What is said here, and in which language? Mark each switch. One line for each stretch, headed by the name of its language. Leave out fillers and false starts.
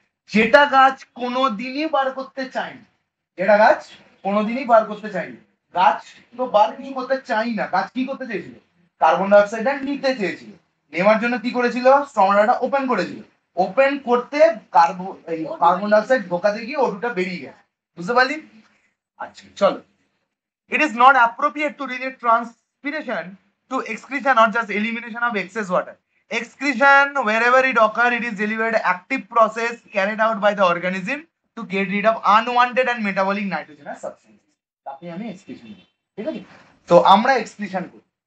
Bangla: যেটা গাছ কোনোদিনই বার করতে চায়নি, যেটা গাছ কোনোদিনই বার করতে চায়নি। গাছ তো বার কিছু করতে চাই না। গাছ কি করতে চেয়েছিল? কার্বন ডাইঅক্সাইডটা নিতে চেয়েছিল। নেওয়ার জন্য কি করেছিল? স্ট্রমাটাটা ওপেন করেছিল। ওপেন করতে কার্বন ডাইঅক্সাইড ঢোকাতে গিয়ে ওটুটা বেরিয়ে গেছে। বুঝতে পারলি? আচ্ছা চলো।
English: It is not appropriate to relate transpiration to excretion or just elimination of excess water. Excretion, wherever it occurs, it is delivered active process carried out by the organism to get rid of unwanted and metabolic nitrogenous substances.
Bangla: তাকে আমি excretion বলি। ঠিক আছে? তো আমরা excretion করি।